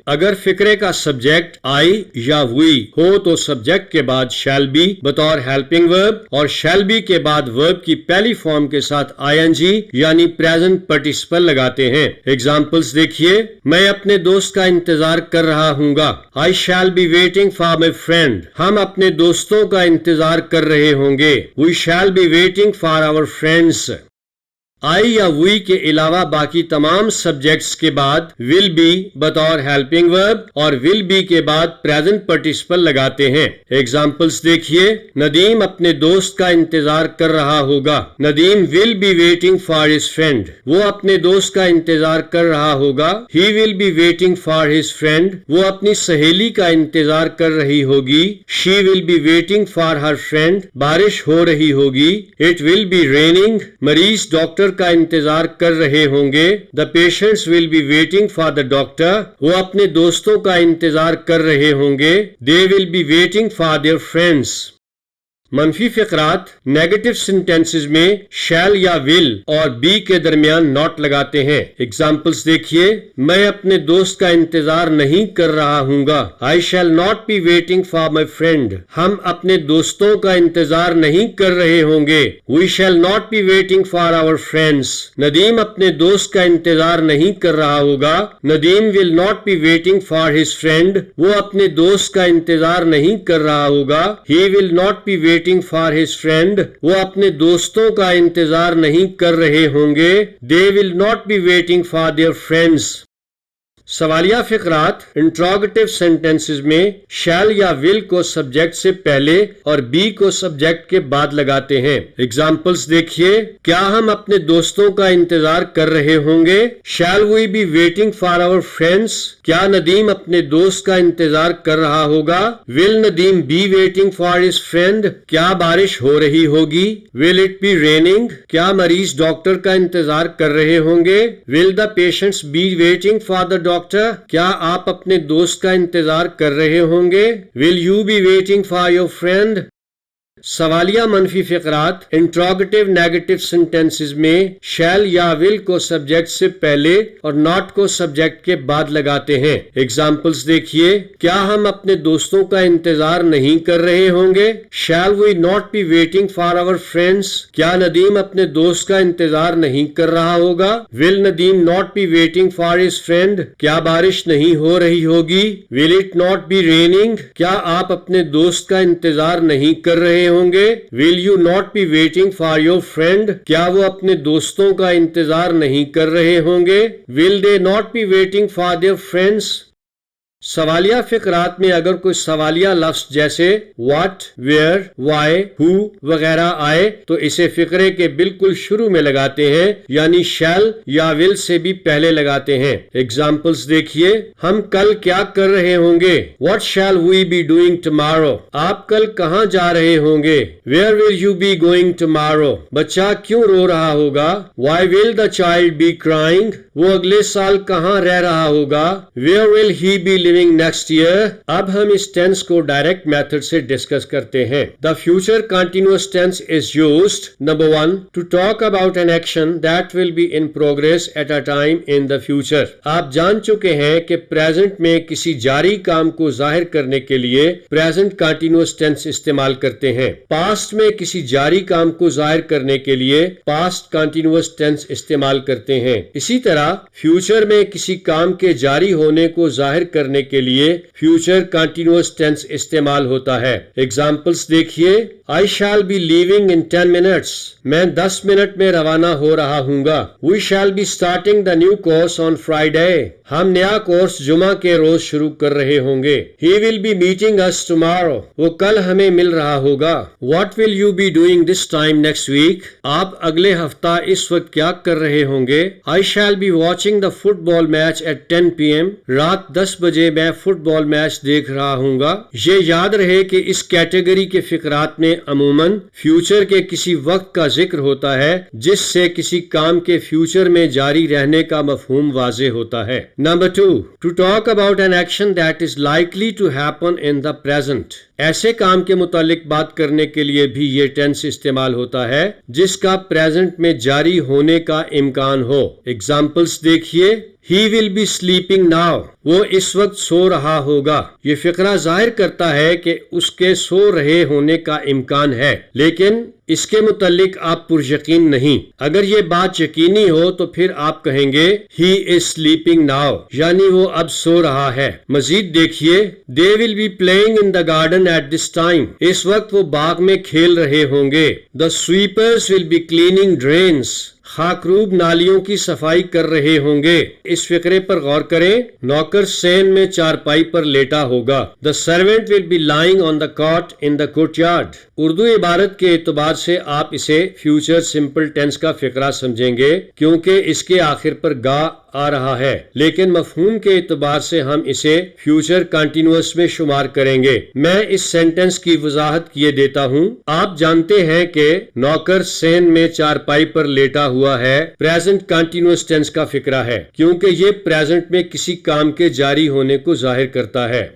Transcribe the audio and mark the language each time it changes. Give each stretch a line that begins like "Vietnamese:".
Urdu: اگر فقرے کا سبجیکٹ آئی یا وی ہو تو سبجیکٹ کے بعد شیل بی بطور ہیلپنگ ورب اور شیل بی کے بعد ورب کی پہلی فارم کے ساتھ آئی این جی یعنی پریزنٹ پارٹیسپل لگاتے ہیں. ایگزامپلز دیکھیے. میں اپنے دوست کا انتظار کر رہا ہوں گا.
English: I shall be waiting for my friend.
Urdu: ہم اپنے دوستوں کا انتظار کر رہے ہوں گے.
English: We shall be waiting for our friends.
Urdu: آئی یا وی کے علاوہ باقی تمام سبجیکٹس کے بعد ول بی بطور ہیلپنگ ورب اور ول بی کے بعد پریزنٹ پارٹیسپل لگاتے ہیں. ایگزامپلز دیکھیے. ندیم اپنے دوست کا انتظار کر رہا ہوگا. Nadeem
English: Will be waiting for his friend.
Urdu: وہ اپنے دوست کا انتظار کر رہا ہوگا.
English: He will be waiting for his friend.
Urdu: وہ اپنی سہیلی کا انتظار کر رہی ہوگی.
English: She will be waiting for her friend.
Urdu: بارش ہو رہی ہوگی.
English: It will be raining.
Urdu: مریض ڈاکٹر کا انتظار کر رہے ہوں گے.
English: The patients will be waiting for the doctor.
Urdu: وہ اپنے دوستوں کا انتظار کر رہے ہوں گے.
English: They will be waiting for their friends.
Urdu: منفی فقرات نیگیٹو سینٹینسز میں شیل یا ول اور بی کے درمیان ناٹ لگاتے ہیں. ایگزامپلز دیکھیے. میں اپنے دوست کا انتظار نہیں کر رہا ہوں گا.
English: I shall not be waiting for my friend.
Urdu: ہم اپنے دوستوں کا انتظار نہیں کر رہے ہوں گے.
English: We shall not be waiting for our friends.
Urdu: Nadeem اپنے دوست کا انتظار نہیں کر رہا ہوگا.
English: Nadeem will not be waiting for his friend.
Urdu: وہ اپنے دوست کا انتظار نہیں کر رہا ہوگا.
English: He will not be waiting for his friend.
Urdu: وہ اپنے دوستوں کا انتظار نہیں کر رہے ہوں گے.
English: They will not be waiting for their friends.
Urdu: سوالیہ فقرات interrogative sentences میں شیل یا ول کو سبجیکٹ سے پہلے اور بی کو سبجیکٹ کے بعد لگاتے ہیں. ایگزامپلز دیکھیے. کیا ہم اپنے دوستوں کا انتظار کر رہے ہوں گے.
English: Shall we be waiting for our friends.
Urdu: کیا ندیم اپنے دوست کا انتظار کر رہا ہوگا.
English: Will Nadeem be waiting for his friend.
Urdu: کیا بارش ہو رہی ہوگی.
English: Will it be raining.
Urdu: کیا مریض ڈاکٹر کا انتظار کر رہے ہوں گے.
English: Will the patients be waiting for the doctor.
Urdu: کیا آپ اپنے دوست کا انتظار کر رہے ہوں گے.
English: Will you be waiting for your friend?
Urdu: سوالیہ منفی فقرات انٹروگیٹو نیگیٹو سینٹینسز میں شیل یا ول کو سبجیکٹ سے پہلے اور ناٹ کو سبجیکٹ کے بعد لگاتے ہیں. ایگزامپلز دیکھیے. کیا ہم اپنے دوستوں کا انتظار نہیں کر رہے ہوں گے.
English: Shall we not be waiting for our friends.
Urdu: کیا ندیم اپنے دوست کا انتظار نہیں کر رہا ہوگا.
English: Will Nadeem not be waiting for his friend.
Urdu: کیا بارش نہیں ہو رہی ہوگی.
English: Will it not be raining.
Urdu: کیا آپ اپنے دوست کا انتظار نہیں کر رہے ہوں گے.
English: Will you not be waiting for your friend?
Urdu: کیا وہ اپنے دوستوں کا انتظار نہیں کر رہے ہوں گے.
English: Will they not be waiting for their friends?
Urdu: سوالیہ فقرات میں اگر کوئی سوالیہ لفظ جیسے what, where, why, who وغیرہ آئے تو اسے فقرے کے بالکل شروع میں لگاتے ہیں یعنی shall یا will سے بھی پہلے لگاتے ہیں. ایگزامپلز دیکھیے. ہم کل کیا کر رہے ہوں گے.
English: What shall we be doing tomorrow?
Urdu: آپ کل کہاں جا رہے ہوں گے.
English: Where will you be going tomorrow?
Urdu: بچہ کیوں رو رہا ہوگا.
English: Why will the child be crying?
Urdu: وہ اگلے سال کہاں رہ رہا ہوگا.
English: Where will he be living next year?
Urdu: اب ہم اس ٹینس کو ڈائریکٹ میتھڈ سے ڈسکس کرتے ہیں.
English: The future continuous tense is used, number 1, to talk about an action that will be in progress at a time in the future.
Urdu: آپ جان چکے ہیں کہ پریزنٹ میں کسی جاری کام کو ظاہر کرنے کے لیے پریزنٹ کنٹینیوس ٹینس استعمال کرتے ہیں. پاسٹ میں کسی جاری کام کو ظاہر کرنے کے لیے پاسٹ کنٹینیوس ٹینس استعمال کرتے ہیں. اسی طرح فیوچر میں کسی کام کے جاری ہونے کو ظاہر کرنے کے لیے فیوچر کنٹینیوس ٹینس استعمال ہوتا ہے. ایگزامپلس دیکھیے.
English: I shall be leaving in 10 minutes.
Urdu: میں 10 منٹ میں روانہ ہو رہا ہوں گا.
English: We shall be starting the new course on Friday.
Urdu: ہم نیا کورس جمعہ کے روز شروع کر رہے ہوں گے.
English: He will be meeting us tomorrow.
Urdu: وہ کل ہمیں مل رہا ہوگا.
English: What will you be doing this time next week?
Urdu: آپ اگلے ہفتہ اس وقت کیا کر رہے ہوں گے.
English: I shall be watching the football match at 10 p.m.
Urdu: رات 10 بجے میں فٹ بال میچ دیکھ رہا ہوں گا. یہ یاد رہے کہ اس کیٹیگری کے فقرات میں عموماً فیوچر کے کسی وقت کا ذکر ہوتا ہے جس سے کسی کام کے فیوچر میں جاری رہنے کا مفہوم واضح ہوتا ہے.
English: Number 2. To talk about an action that is likely to happen in the present.
Urdu: ایسے کام کے متعلق بات کرنے کے لیے بھی یہ ٹینس استعمال ہوتا ہے جس کا پریزنٹ میں جاری ہونے کا امکان ہو. ایگزامپلس دیکھیے.
English: He will be sleeping now.
Urdu: وہ اس وقت سو رہا ہوگا. یہ فقرہ ظاہر کرتا ہے کہ اس کے سو رہے ہونے کا امکان ہے لیکن اس کے متعلق آپ پر یقین نہیں. اگر یہ بات یقینی ہو تو پھر آپ کہیں گے
English: He is sleeping now
Urdu: یعنی وہ اب سو رہا ہے. مزید دیکھیے.
English: They will be playing in the garden at this time.
Urdu: اس وقت وہ باغ میں کھیل رہے ہوں گے.
English: The sweepers will be cleaning drains.
Urdu: خاکروب نالیوں کی صفائی کر رہے ہوں گے. اس فقرے پر غور کریں. نوکر سین میں چارپائی پر لیٹا ہوگا.
English: The servant will be lying on the cot in the courtyard.
Urdu: Urdu عبارت کے اعتبار سے آپ اسے فیوچر سمپل ٹینس کا فقرہ سمجھیں گے کیونکہ اس کے آخر پر گا آ رہا ہے لیکن مفہوم کے اعتبار سے ہم اسے فیوچر کنٹینیوس میں شمار کریں گے. میں اس سینٹنس کی وضاحت کیے دیتا ہوں. آپ جانتے ہیں کہ نوکر سین میں چارپائی پر لیٹا ہوا ہے پریزنٹ کنٹینیوس ٹینس کا فقرہ ہے کیونکہ یہ پریزنٹ میں کسی کام کے جاری ہونے کو ظاہر کرتا ہے.